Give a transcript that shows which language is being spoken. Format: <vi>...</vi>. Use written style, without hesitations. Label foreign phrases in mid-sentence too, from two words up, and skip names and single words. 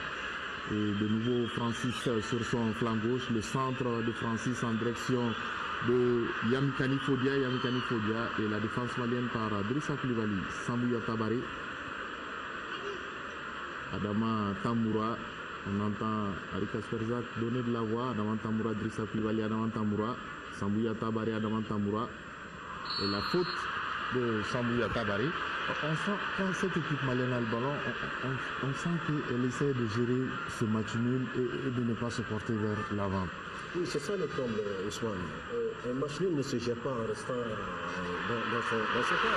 <fr>Et de nouveau Francis sur son flanc gauche, le centre de Francis en direction de Yamikani Fodia et la défense malienne par Drissa Koulibaly, Sambouya Tabaré, Adama Tamboura. On entend Arika Sperzak donner de la voix. Adama Tamboura, Drissa Koulibaly, Adama Tamboura, Sambouya Tabaré, Adama Tamboura. Et la faute de Sambouya Tabaré. On sent, quand cette équipe malienne a le ballon, on sent qu'elle essaie de gérer ce match nul et de ne pas se porter vers l'avant. Oui, c'est ça le comble, Ousmane. Un match nul ne se gère pas en restant dans son corps.</fr>